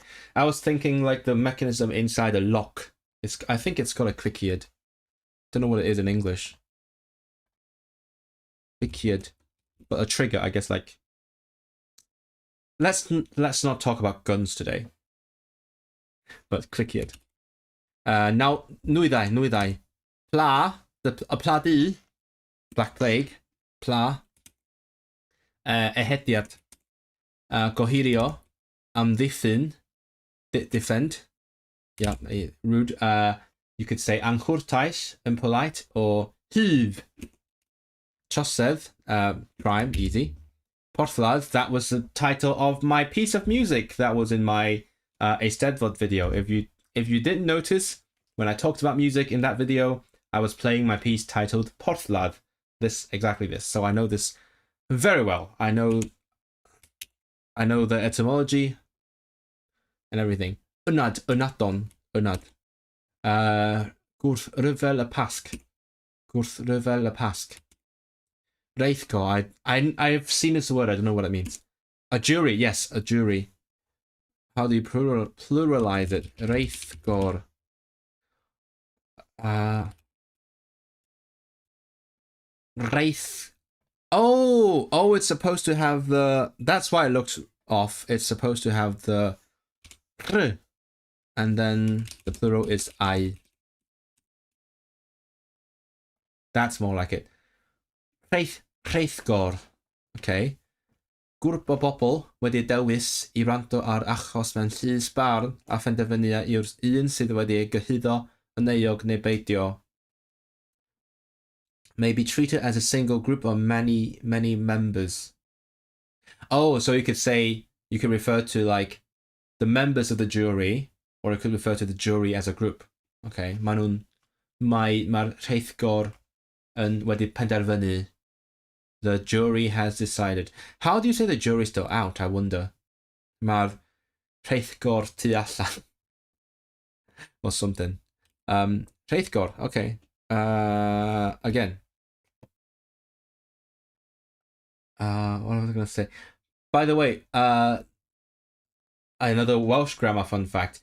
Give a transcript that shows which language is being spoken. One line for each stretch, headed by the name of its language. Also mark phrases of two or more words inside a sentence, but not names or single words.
English: I was thinking like the mechanism inside a lock. I think it's called a cliciad. Don't know what it is in English.
Welsh: Cliciad.
English: But a trigger, I guess, like. Let's not talk about guns today. But cliciad. Now,
Welsh: nwyddau. Pla. A pladi.
English: Black Plague.
Welsh: Pla. Ehediad. Kazuhiro. Amddiffyn.
English: Defend. Yeah, rude. You could say anghwrtais, impolite, or hyf.
Welsh: Trosedd,
English: prime, easy. Porthladd, that was the title of my piece of music that was in my Eisteddfod video. If you didn't notice, when I talked about music in that video, I was playing my piece titled puteinllyd. Exactly this. So I know this very well. I know the etymology and everything.
Welsh: Ynad, ynadon, ynad. Gwrth ryfel y pasg. Gwrth ryfel y pasg. Reithgo,
English: I've seen this word, I don't know what it means. A jury, yes, a jury. How do you pluralize it?
Welsh: Reithgor. Reith.
English: Oh, it's supposed to have the. That's why it looks off. It's supposed to have the r, and then the plural is I. That's more like it. Reithgor. Okay.
Welsh: Grŵp o bobl wedi dewis I rando ar achos mewn llys barn a phenderfynu yw'r un sydd wedi gyhuddo yn euog neu beidio.
English: May be treated as a single group or many members. Oh, so you could say, you could refer to like the members of the jury, or it could refer to the jury as a group.
Welsh: Okay, mae'r rheithgor yn wedi penderfynu.
English: The jury has decided. How do you say the jury's still out, I wonder?
Welsh: Mae'r rheithgor tu allan.
English: Or something. Rheithgor, okay. Again. What was I going to say? By the way, another Welsh grammar fun fact.